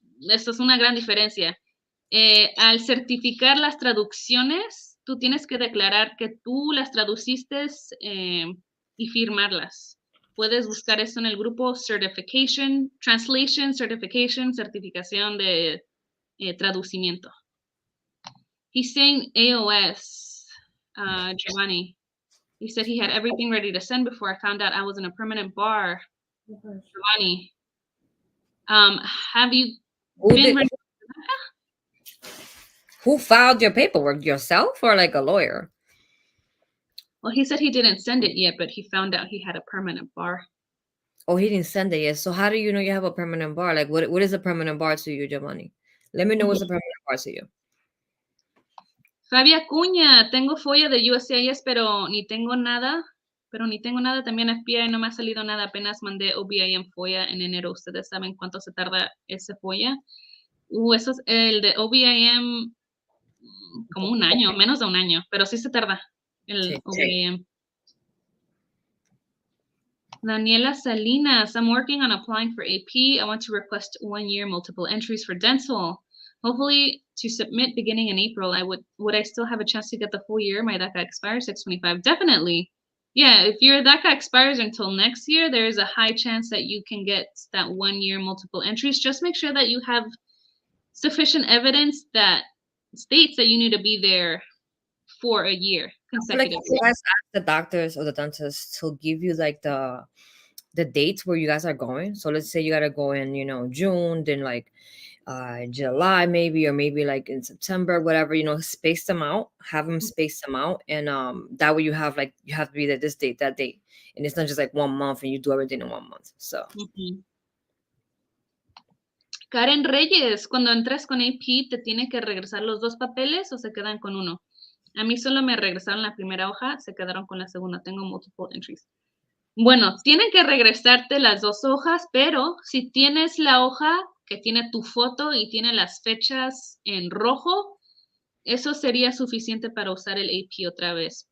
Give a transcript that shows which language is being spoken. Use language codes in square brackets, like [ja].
[es] Esto es una gran diferencia. Al certificar las traducciones, tú tienes que declarar que tú las traduciste y firmarlas. Puedes buscar eso en el grupo Certification, Translation, Certification, certificación de traducimiento. [en] He's saying AOS, Giovanni. He said he had everything ready to send before I found out I was in a permanent bar. Giovanni, have you been ready? Who filed your paperwork? Yourself or like a lawyer? Well, he said he didn't send it yet, but he found out he had a permanent bar. Oh, he didn't send it yet. So how do you know you have a permanent bar? Like, what is a permanent bar to you, Giovanni? Let me know what's a permanent bar to you. [es] Fabia Cuña, tengo FOIA de USCIS, pero ni tengo nada. También FBI, no me ha salido nada. Apenas mandé OBIM FOIA en enero. ¿Ustedes saben cuánto se tarda ese FOIA? Eso es el de OBIM como un año, menos de un año, pero sí se tarda el OBIM. [en] Daniela Salinas, I'm working on applying for AP. I want to request 1 year multiple entries for dental. Hopefully to submit beginning in April. Would I still have a chance to get the full year? My DACA expires 6/25. Definitely. Yeah, if your DACA expires until next year, there is a high chance that you can get that 1 year multiple entries. Just make sure that you have sufficient evidence that states that you need to be there for a year consecutively. Like you guys ask the doctors or the dentists to give you like the dates where you guys are going. So let's say you gotta go in, June, then like July maybe, or maybe like in September, whatever, space them out, have them space them out, and that way you have to be there this date, that date, and it's not just like 1 month and you do everything in 1 month. So [es] Karen Reyes, cuando entres con AP, ¿te tiene que regresar los 2 papeles o se quedan con uno? A mí solo me regresaron la primera hoja, se quedaron con la segunda. Tengo multiple entries. Bueno, tienen que regresarte las 2 hojas, pero si tienes la hoja que tiene tu foto y tiene las fechas en rojo, eso sería suficiente para usar el AP otra vez.